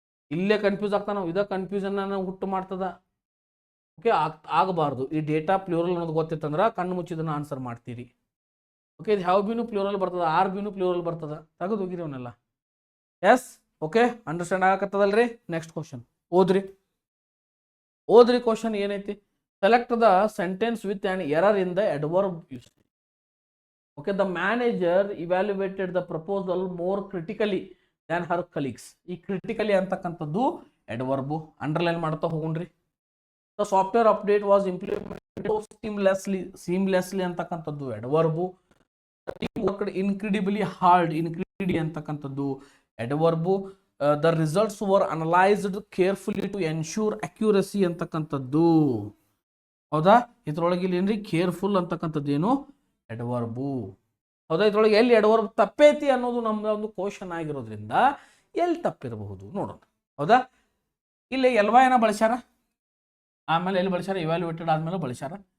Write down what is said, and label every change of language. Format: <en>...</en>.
<kn>ಇಲ್ಲೇ ಕನ್ಫ್ಯೂಸ್ ಆಗ್ತಾನೆ, ಇದ ಕನ್ಫ್ಯೂಷನ್ ಹುಟ್ಟು ಮಾಡ್ತದ. ಓಕೆ, ಆಗಬಾರ್ದು. ಈ ಡೇಟಾ ಪ್ಲೂರಲ್ ಅನ್ನೋದು ಗೊತ್ತಿತ್ತಂದ್ರೆ ಕಣ್ಣು ಮುಚ್ಚಿದನ್ನ ಆನ್ಸರ್ ಮಾಡ್ತೀರಿ. ಓಕೆ, ಇದು ಹ್ಯಾವ್ ಬಿನು ಪ್ಲೂರಲ್ ಬರ್ತದ, ಆರ್ ಬಿನು ಪ್ಲೂರಲ್ ಬರ್ತದ, ತೆಗೆದು ಹೋಗಿರಿ ಅವನ್ನೆಲ್ಲ. S, okay, understand ಆಗತ್ತದಲ್ರಿ? Next question ಓದ್ರಿ ಕ್ವಶನ್ ಏನೈತಿ?</kn> <en>Select the sentence with an error in the adverb usage. Okay, the manager evaluated the proposal more critically than her colleagues.</en> <kn>ಈ critically ಅಂತಕ್ಕಂಥದ್ದು adverb. Underline ಮಾಡ್ತಾ ಹೋಗೋಣ್ರಿ.</kn> <en>The software update was implemented seamlessly ಅಂತಕ್ಕಂಥದ್ದು adverb. The team worked incredibly hard. Incredibly ಅಂತಕ್ಕಂಥದ್ದು adverb. The results were analyzed carefully to ensure accuracy ಅಂತಕ್ಕಂಥದ್ದು.</en> <kn>ಹೌದಾ, ಇದ್ರೊಳಗೆ ಇಲ್ಲಿ ಏನ್ರಿ ಕೇರ್ಫುಲ್ ಅಂತಕ್ಕಂಥದ್ದು ಏನು ಎಡ್ವರ್ಬು. ಹೌದಾ, ಇದ್ರೊಳಗೆ ಎಲ್ಲಿ ಎಡ್ವರ್ಬ್ ತಪ್ಪೈತಿ ಅನ್ನೋದು ನಮ್ದು ಒಂದು ಕ್ವಶನ್ ಆಗಿರೋದ್ರಿಂದ ಎಲ್ಲಿ ತಪ್ಪಿರಬಹುದು ನೋಡೋಣ. ಹೌದಾ, ಇಲ್ಲಿ ಎಲ್ವಾಯನ ಬಳಸ್ಯಾರ, ಆಮೇಲೆ ಎಲ್ಲಿ ಬಳಸ್ಯಾರ, ಇವ್ಯಾಲ್ಯೂಯೇಟೆಡ್ ಆದ್ಮೇಲೆ ಬಳಸ್ಯಾರ.</kn>